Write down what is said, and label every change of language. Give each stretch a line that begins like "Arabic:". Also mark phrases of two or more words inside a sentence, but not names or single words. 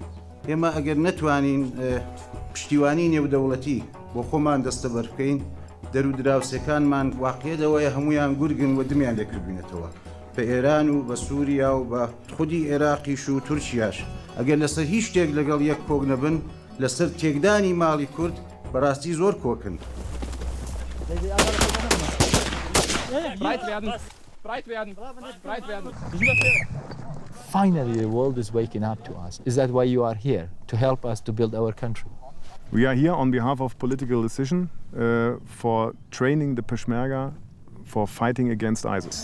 Central Kurdish: ئێمە ئەگەر نەتوانین پشتیوانی نێودەوڵەتی بۆ خۆمان دەستە بەرکەین، دەرو دراوسەکانمان واقعێدەوەیە هەمویان گورگن و دمیان لێکردبوونەتەوە بە ئێران و بە سووریا و بە خودی عێراقیش و تورکیاش. ئەگەر لەسەر هیچ شتێک لەگەڵ یەک کۆک نەبن لەسەر تێکدانی ماڵی کورد بەڕاستی زۆر کۆکن.
English: Finally, the world is waking up to us. Is that why you are here? To help us to build our country? We are here on behalf of political decision for training the Peshmerga for fighting against ISIS.